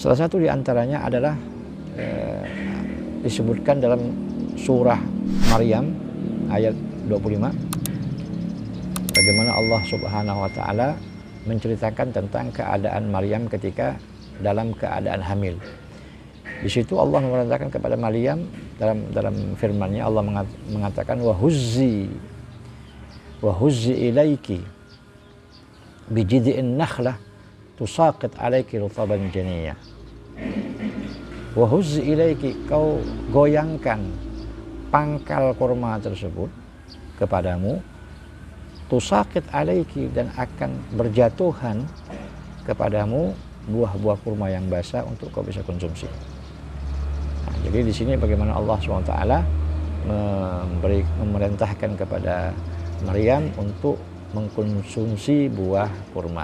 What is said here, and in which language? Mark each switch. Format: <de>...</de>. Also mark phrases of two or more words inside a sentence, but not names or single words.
<id>Salah satu di antaranya adalah disebutkan dalam surah Maryam ayat 25, bagaimana Allah</id> <ar>سبحانه وتعالى</ar> <id>menceritakan tentang keadaan Maryam ketika dalam keadaan hamil. Di situ Allah memerintahkan kepada Maryam dalam firman-Nya, Allah mengatakan</id> <ar>وهزي إليك بجذع النخلة تساقط عليك رطبا جنيا. وهزي إليك,</ar> <id>kau goyangkan pangkal kurma tersebut kepadamu,</id> <ar>تساقط عليك,</ar> <id>dan akan berjatuhan kepadamu buah-buah kurma yang basah untuk kau bisa konsumsi. Nah, jadi di sini bagaimana Allah SWT memerintahkan kepada Maryam untuk mengkonsumsi buah kurma.</id>